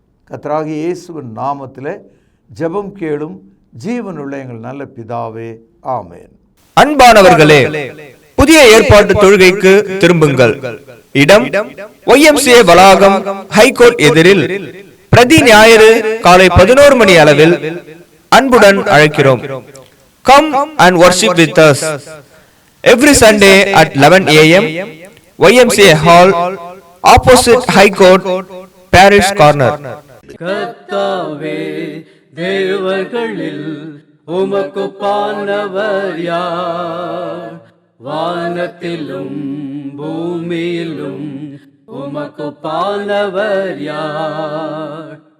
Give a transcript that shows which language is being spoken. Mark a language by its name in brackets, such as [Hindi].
[Tamil] கர்த்தராகிய இயேசுவின் நாமத்தில் ஜெபம் கேளும் ஜீவனுள்ள எங்கள் நல்ல பிதாவே, ஆமென். அன்பானவர்களே, புதிய ஏற்பாட்டு தொழுகைக்கு திரும்புங்கள். இடம் YMCA வளாகம், ஹைகோர்ட் எதிரில், பிரதி ஞாயிறு காலை 11 மணி அளவில் அன்புடன் அழைக்கிறோம். [English] Come and worship with us every Sunday at 11 a.m. YMCA Hall, opposite High Court, Parish Corner. [Tamil] கர்த்தாவே, தேவர்களில் உமக்கு பானவர் யார்? வானத்திலும் பூமியிலும் உமக்கொப்பானவர் யார்?